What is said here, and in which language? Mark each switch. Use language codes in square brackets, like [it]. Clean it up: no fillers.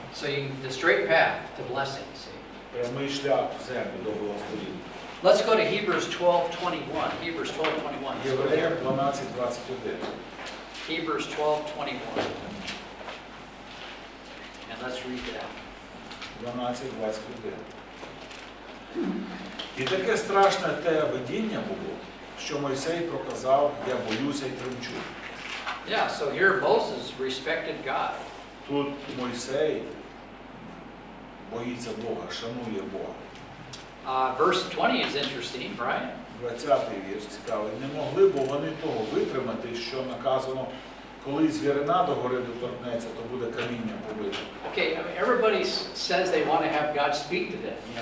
[en] So the straight path to blessing, see. [uk] Прямий шлях в землю до благословіння. [en] Let's go to Hebrews 12:21. Hebrews 12:21. Let's go [uk] Євреям [en] there. [uk] 12:21. [en] Hebrews 12:21. And let's read that. [uk] 12:21. І таке страшне те видіння було, що Мойсей проказав, я боюся й тремчу. [en] Yeah, so here Moses respected God. [uk] Тут Мойсей боїться Бога, шанує Бога. [en] Verse 20 is interesting, right? [uk] 20-й вірш цікавий. Не могли, бо вони того витримати, що наказано, коли звірина до гори доторкнеться, то буде каміння побите. [en] Okay, everybody says they want to have God speak to them,